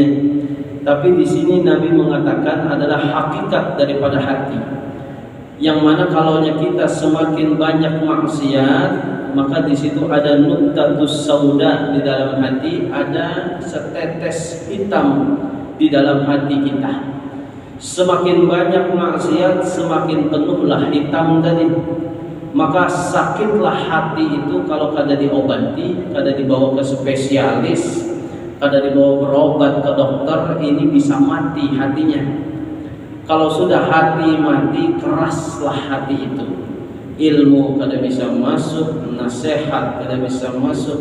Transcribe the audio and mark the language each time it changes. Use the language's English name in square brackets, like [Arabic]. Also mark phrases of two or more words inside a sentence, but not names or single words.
[Indonesian] Tapi di sini Nabi mengatakan adalah hakikat daripada hati, yang mana kalaunya kita semakin banyak maksiat, maka di situ ada [Arabic] nuktatus sauda [Indonesian] di dalam hati, ada setetes hitam di dalam hati kita. Semakin banyak maksiat, semakin penuhlah hitam tadi. Maka sakitlah hati itu kalau kada diobati, kada dibawa ke spesialis, kada dibawa berobat ke dokter, ini bisa mati hatinya. Kalau sudah hati mati, keraslah hati itu. Ilmu kada bisa masuk, nasihat kada bisa masuk.